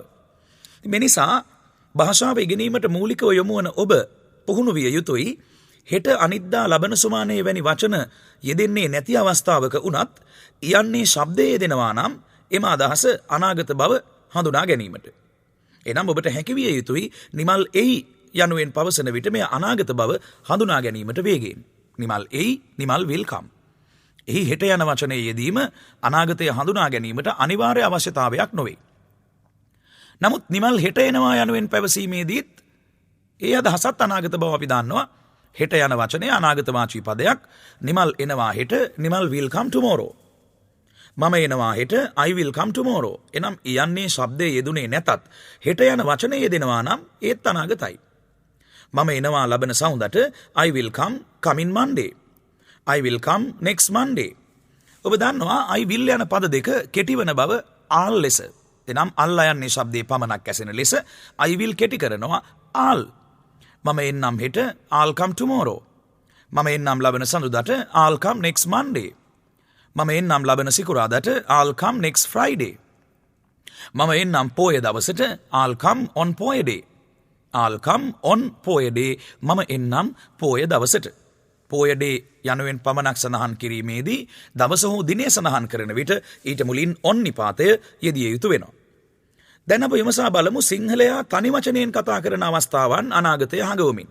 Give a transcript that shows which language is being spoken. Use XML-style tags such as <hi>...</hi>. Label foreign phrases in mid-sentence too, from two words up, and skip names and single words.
<si>මේ නිසා භාෂාව ඉගෙනීමට මූලිකව යොමු වන ඔබ පුහුණු විය යුතුයි හෙට අනිද්දා ලබන සුමානයේ වැනි වචන යෙදෙන්නේ නැති අවස්ථාවක වුණත් ඉයන්නේ ශබ්දයේ යෙදෙනවා නම් එම අදහස අනාගත බව හඳුනා ගැනීමට. එනම් ඔබට හැකිවිය යුතුයි නිමල් එයි යනුවෙන් පවසන විට මේ අනාගත බව හඳුනා ගැනීමට වේගෙන්. නිමල් එයි, නිමල්</si> <en>will come.</en> <si>එහි හෙට යන වචනයේ යෙදීම අනාගතය හඳුනා ගැනීමට අනිවාර්ය අවශ්‍යතාවයක් නොවේ. නමුත් නිමල් හෙට එනවා යනුවෙන් පැවසීමේදීත් ඒ අදහසත් අනාගත බව අපි දන්නවා. හෙට යන වචනය අනාගතවාචී පදයක්. නිමල් එනවා හෙට, නිමල්</si> <en>will come tomorrow.</en> <si>මම එනවා හෙට,</si> <en>I will come tomorrow.</en> <si>එනම් යන්නේ ශබ්දයේ යෙදුනේ නැතත් හෙට යන වචනේ යෙදෙනවා නම් ඒත් අනාගතයි. මම එනවා ලබන සවුන්දට</si> <en>I will come in Monday. I will come next Monday.</en> <si>ඔබ දන්නවා</si> <en>I will</en> <si>යන පද දෙක කෙටි වන බව all ලෙස. එනම් අල්ලා යන්නේ ශබ්දයේ පමණක් ඇසෙන ලෙස</si> <en>I will</en> <si>කෙටි කරනවා all. මම එන්නම් හෙට</si> <en>I'll come tomorrow.</en> <si>මම එන්නම් ලබන සඳුදාට</si> <en>I'll come next Monday.</en> <si>මම එන්නම් ලබන සිකුරාදාට</si> <en>I'll come next Friday.</en> <si>මම එන්නම් පෝය දවසට</si> <en>I'll come on පෝය day. I'll come on පෝය day.</en> <si>මම එන්නම් පෝය දවසට. පෝය day යනුවෙන් පමණක් සඳහන් කිරීමේදී දවස හෝ දිනය සඳහන් කරන විට ඊට මුලින් on නිපාතය යෙදිය යුතු වෙනවා. දැන් අප විමසා බලමු සිංහලයා තනි වචනයෙන් කතා කරන අවස්ථාවන් අනාගතය හඟවමින්.</si>